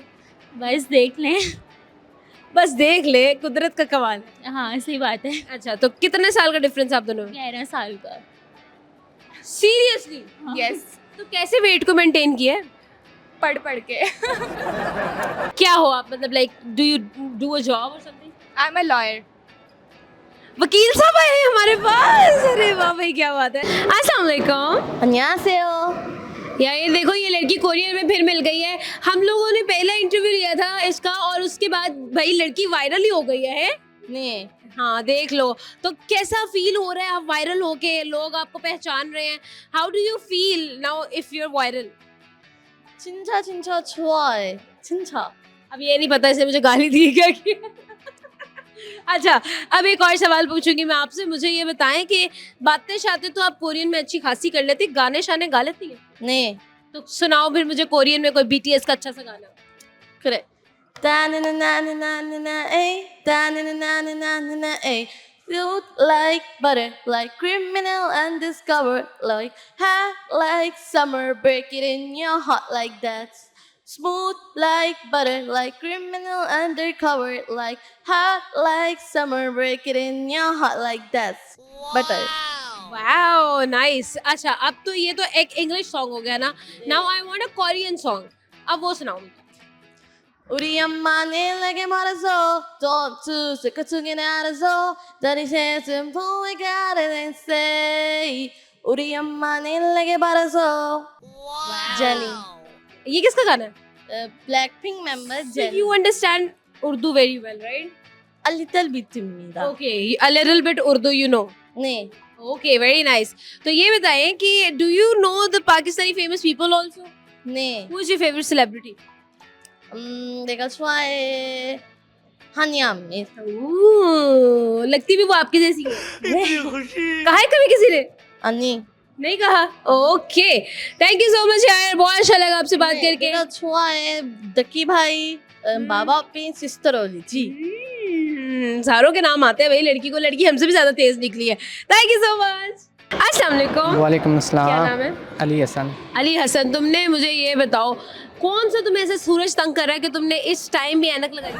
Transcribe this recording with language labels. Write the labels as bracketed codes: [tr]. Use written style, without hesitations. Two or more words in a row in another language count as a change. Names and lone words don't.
[ur] بس دیکھ لیں. بس دیکھ لے، قدرت کا کمال ہے. ہاں صحیح بات ہے. اچھا، تو کتنے سال کا ڈفرنس آپ دونوں میں? 11 سال کا. सीरियसली? यस। تو کیسے ویٹ کو مینٹین کیا ہے? پڑھ پڑھ کے. کیا ہو آپ، مطلب [en] like do you do a job [ur] اور سمتھنگ? [en] I am a lawyer. [ur] وکیل صاحب آئے ہیں ہمارے پاس. ارے واہ بھائی، کیا بات ہے۔ السلام علیکم. [ko] अन्यासेओ। [ur] یار یہ دیکھو، یہ لڑکی کوریئر میں پھر مل گئی ہے۔ ہم لوگوں نے پہلا انٹرویو لیا تھا اس کا اور اس کے بعد بھائی لڑکی وائرل ہی ہو گئی ہے. نہیں, ہاں دیکھ لو، تو کیسا فیل ہو رہا ہے آپ وائرل ہو کے، لوگ آپ کو پہچان رہے ہیں? [en] How do you feel now if you are viral? [ko] 진짜 진짜 좋아 진짜. [ur] اب یہ نہیں پتا اسے مجھے گالی دی کیا کہ اچھا، اب ایک اور سوال پوچھوں گی میں آپ سے. مجھے یہ بتائیں کہ باتیں شاتیں تو آپ کورین میں اچھی خاصی کر لیتی، گانے شانے گا لیتی ہے? نہیں تو سناؤ پھر مجھے کورین میں کوئی بی ٹی ایس کا اچھا سا گانا. کرے. [en] Float like butter, like criminal undiscovered, like hot like summer, break it in your heart like that. Smooth like butter, like criminal undercover, like hot like summer, break it in your heart like that. Butter. Wow nice. [ur] اچھا، اب تو یہ تو ایک [en] English song [ur] ہو گیا نا. [en] Now I want a Korean song, [ur] اب وہ سناؤ. [ko] 우리 엄마는 내게 말해줘 [en] Don't choose [ko] 그중에 알아서 다리 세슴 후회가는 say 우리 엄마는 내게 말해줘 Jenny. [ur] یہ کس کا گانا ہے? [en] Blackpink member So Jenny. you understand Urdu very well, right? A little bit 입니다. Okay, a little bit Urdu you know. [ko] 네. [en] Okay, very nice. [ur] تو یہ بتائیں کہ [en] do you know the Pakistani famous people also? [ko] 네. [en] Who is your favorite celebrity? [ko] 내가 좋아해 한이암. [ur] Ooh, لگتی بھی وہ آپ کی جیسی ہے۔ کہا ہے کبھی کسی نے? [ko] 아니. [ur] نہیں کہا. ओके, [en] Thank you so much [ur] یار، بہت اچھا لگا آپ سے بات کر کے. [ko] 내가 좋아해 [ur] دکی بھائی بابا اپنی سسٹر ہولی جی. ساروں کے نام آتے ہیں بھائی، لڑکی کو لڑکی ہم سے بھی زیادہ تیز نکلی ہے. [en] Thank you so much. [ur] السلام علیکم. وعلیکم السلام. کیا نام ہے? अली हसन। علی حسن، تم نے مجھے یہ بتاؤ، کون سا تمہیں ایسے سورج تنگ کر رہا ہے کہ تم نے اس ٹائم بھی عینک لگائی?